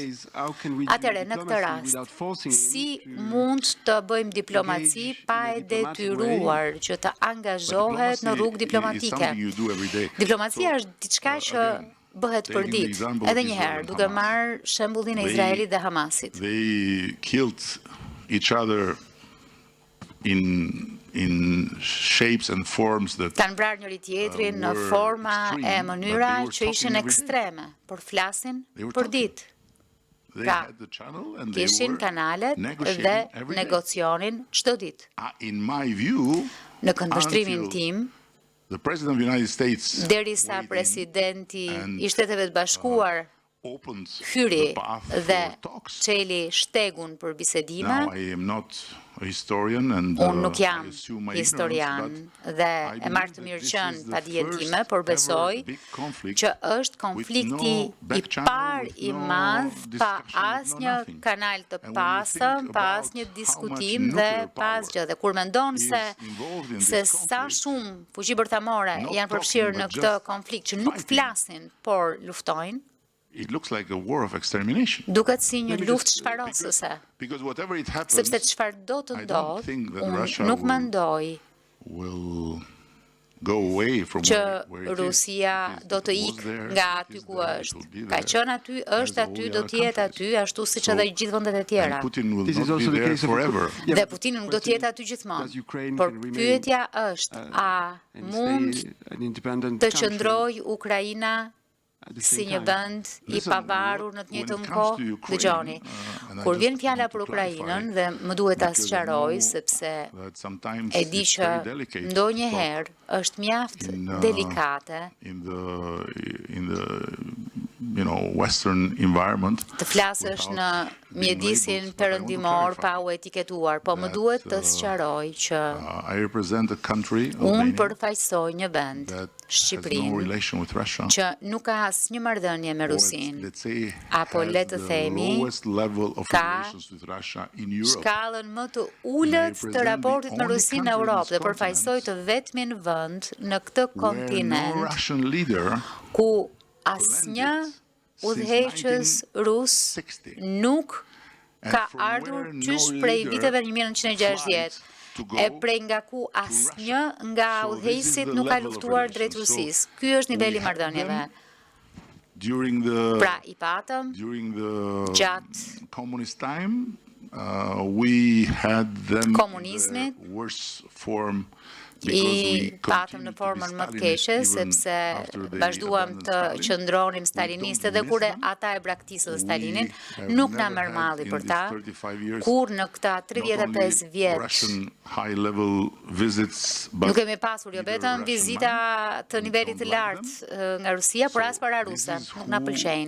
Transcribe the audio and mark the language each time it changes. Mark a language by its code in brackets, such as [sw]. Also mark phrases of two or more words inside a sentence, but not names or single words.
[sq] Atëherë, në këtë rast, si mund të bëjmë diplomaci pa e detyruar që të angazhohet në rrugë diplomatike? Diplomacia është diçka që bëhet përdit. Edhe një herë, duke marrë shembullin e Izraelit dhe Hamasit. [en] They killed each other in shapes and forms that [sq] Kanë vrarë njëri tjetrin në forma e mënyra që ishin ekstreme, por flasin për ditë. Pra, kishin kanalet dhe negocionin çdo ditë. [en] In my view, [sq] Në këndvështrimin tim, [en] the President of the United States [sq] derisa presidenti i Shteteve të Bashkuar [en] opened [sq] hyri [en] the path [sq] dhe [en] for talks. [sq] çeli shtegun për bisedime, [en] Now I am not a historian and [sq] unë nuk jam [en] I assume my [sq] historian [en] ignorance, but [sq] dhe [en] I [sq] e marrë të [en] believe [sq] mirë [en] that this [sq] qënë [en] is the [sq] pa dijen [en] first [sq] time, por besoj [en] ever big conflict [sq] që është konflikti [en] with no back [sq] i [en] channel, [sq] parë [en] with [sq] i [en] no [sq] madh pa [en] discussion, with no [sq] asnjë [en] nothing. [sq] kanal të [en] And when you [sq] pasëm, [en] think [sq] pa [en] about [sq] asnjë [en] how [sq] diskutim [en] much [sq] dhe [en] nuclear [sq] pa asgjë. Dhe kur mendon [en] is [sq] se [en] involved in [sq] se [en] this [sq] sa [en] conflict, [sq] shumë fuqi bërtamore [en] not [sq] janë përfshirë [en] talking, [sq] në [en] but [sq] këtë [en] just [sq] konflikt që nuk [en] fighting. [sq] flasin, por luftojnë, [en] it looks like a war of extermination. [sq] duket si një luftë shfarosëse. [en] Because whatever it happens, [sq] Sepse çfarë do të [en] I don't think that Russia [sq] unë nuk [en] will- [sq] mendoj [en] will go away from [sq] që [en] where it is. [sq] Rusia [en] It is- [sq] do të [en] it was [sq] ikë [en] there, [sq] nga [en] it [sq] aty [en] is [sq] ku [en] there, it [sq] është. [en] will be [sq] Ka [en] there, [sq] qenë aty, [en] as [sq] është [en] all [sq] aty, [en] the [sq] do [en] other [sq] të jetë [en] countries. [sq] aty, ashtu siç edhe gjithë vendet e tjera. [en] And Putin will This is not also be the there case of forever. [sq] Dhe Putini nuk do të jetë aty gjithmonë. Por pyetja është, a mund të qëndrojë Ukraina si një vend i [en] Listen, [sq] pavarur në të [en] when [sq] njëjtën [en] it comes to [sq] kohë? [en] Ukraine, [sq] Dëgjoni, [en] and I [sq] kur [en] just [sq] vjen fjala [en] want to [sq] për Ukrainën [en] clarify, [sq] dhe më duhet ta [en] because I [sq] sqaroj [en] know [sq] sepse [en] that sometimes [sq] e di [en] it's [sq] që [en] very delicate to [sq] ndonjëherë është mjaft [en] in, [sq] delikate [en] in the Western environment. [sq] të flasësh [en] without [sq] në [en] being [sq] mjedisin [en] labeled, but I want to [sq] perëndimor [en] clarify [sq] pa u etiketuar, po më [en] that, [sq] duhet të sqaroj që [en] I represent a country, [sq] unë [en] Albania, [sq] përfaqësoj një vend, [en] that has no [sq] Shqipërinë, [en] relation with Russia. [sq] që nuk ka asnjë marrëdhënie me [en] or [sq] Rusinë, [en] let's say [sq] apo [en] has [sq] le të [en] the [sq] themi, [en] lowest level of [sq] ka [en] relations with Russia in Europe. [sq] shkallën më të ulët të [en] represent [sq] raportit [en] the [sq] me [en] only [sq] Rusinë në [en] country in [sq] Europë [en] this [sq] dhe përfaqësoj të vetmin vend në këtë [en] Where no [sq] kontinent [en] Russian leader [sq] ku asnjë udhëheqës rus 60. nuk ka [en] from [sq] ardhur [en] where no [sq] qysh prej [en] leader [sq] viteve 1960. [en] to go [sq] E prej nga ku asnjë nga [en] So this is [sq] udhëheqësit [en] the [sq] nuk ka [en] level of [sq] luftuar [en] relations. [sq] drejt [en] So [sq] Rusisë. Ky është niveli i [en] we have [sq] marrëdhënieve. [en] them during the [sq] Pra i patëm gjatë [en] communist time, we had them [sq] Komunizmit, [en] in the worst form [sq] I patëm në formën më të keqe, sepse vazhduam të qëndronim staliniste dhe kur ata e braktisën Stalinin, nuk na mërmalli për ta, kur në këta 35 vjet nuk kemi pasur jo vetëm vizita të nivelit të lartë nga Rusia, por as para ruse, nuk na pëlqejnë.